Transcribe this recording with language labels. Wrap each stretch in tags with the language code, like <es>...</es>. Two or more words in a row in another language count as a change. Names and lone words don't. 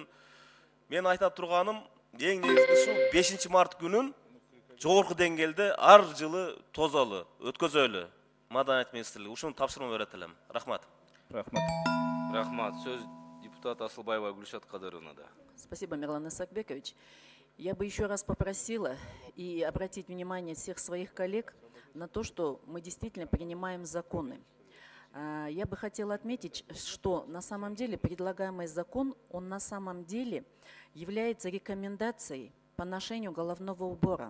<ky>Мен айта турганым, эң негизгиси 5 март күнүн жогорку деңгээлде ар жылы тозолу, өткөзөлү. Маданият министрлиги ушуну тапшырма берет элем. Рахмат. Рахмат. Сөз депутат Асылбаева Гүлшат Кадыровнада.</ky> <ru>Спасибо, Мирлан Исакбекович. Я бы еще раз попросила и обратить внимание всех своих коллег на то, что мы действительно принимаем законы. Я бы хотела отметить, что на самом деле предлагаемый закон, он на самом деле является рекомендацией по ношению головного убора.</ru>